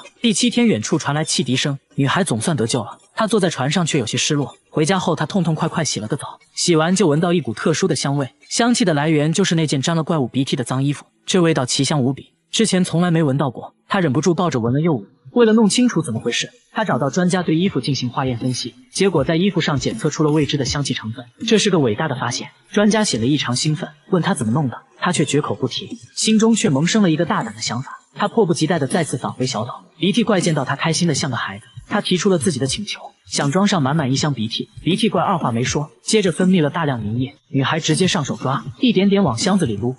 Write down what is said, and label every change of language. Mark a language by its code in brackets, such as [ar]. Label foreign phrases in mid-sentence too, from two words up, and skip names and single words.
[zh] 第7天，遠處傳來汽笛聲，女孩總算得救了。她坐在船上卻有些失落。回家後，她痛痛快快洗了個澡，洗完就聞到一股特殊的香味，香氣的來源就是那件沾了怪物鼻涕的髒衣服，這味道奇香無比，之前從來沒聞到過。她忍不住抱着聞了又聞。為了弄清楚怎麼回事，他找到專家對衣服進行化驗分析，結果在衣服上檢測出了未知的香氣成分，這是個偉大的發現。專家顯得異常興奮，問他怎麼弄的，他卻絕口不提，心中卻萌生了一個大膽的想法。他迫不及待地再次返回小島。鼻涕怪見到他開心得像個孩子，他提出了自己的請求，想裝上滿滿一箱鼻涕。鼻涕怪二話沒說，接着分泌了大量粘液，女孩直接上手抓，一點點往箱子裡擼。